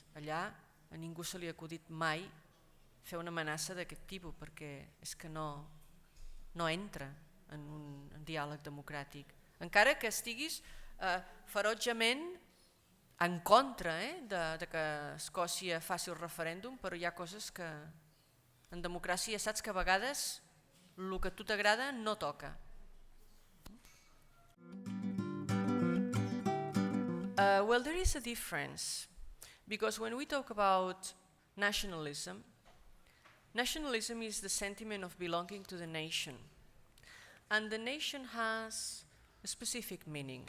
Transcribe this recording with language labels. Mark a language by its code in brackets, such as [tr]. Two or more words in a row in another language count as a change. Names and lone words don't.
[ca] Allà a ningú se li ha acudit mai fer una amenaça d'aquest tipus perquè és que no entra en un diàleg democràtic. Encara que estiguis ferotgement en contra de que Escòcia faci el referèndum, però hi ha coses que en democràcia saps que a vegades el que a tu t'agrada no toca. [en] Well, there is a difference, because when we talk about nationalism, nationalism is the sentiment of belonging to the nation, and the nation has a specific meaning.